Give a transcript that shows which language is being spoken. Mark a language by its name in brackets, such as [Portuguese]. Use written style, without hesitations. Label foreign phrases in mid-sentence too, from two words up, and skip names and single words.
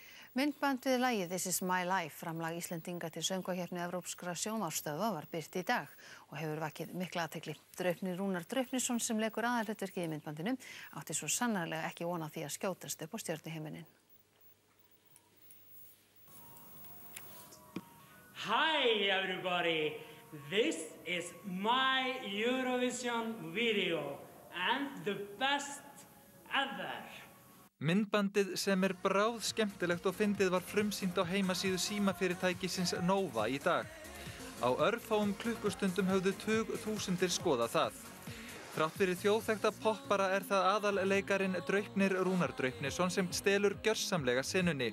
[Icelandic] Myndband við lagið This is my life, framlag Íslendinga til söngvakeppni evrópskra sjónvarpsstöðva var birt í dag og hefur vakið mikla athygli. Draupnir Rúnar Draupnisson sem leikur aðalhlutverkið í myndbandinu átti svo sannarlega ekki von á því að skjótast upp á stjörnuhimininn. [English] Hi everybody, this is my Eurovision video and the best ever. [Icelandic] Myndbandið sem bráð skemmtilegt og fyndið var frumsýnt á heimasíðu símafyrirtækisins Nova í dag. Á örfáum klukkustundum höfðu tugþúsundir skoðað það. Þrátt fyrir þjóðþekkta poppara það aðalleikarinn Draupnir Rúnar Draupnisson sem stelur gjörsamlega senunni.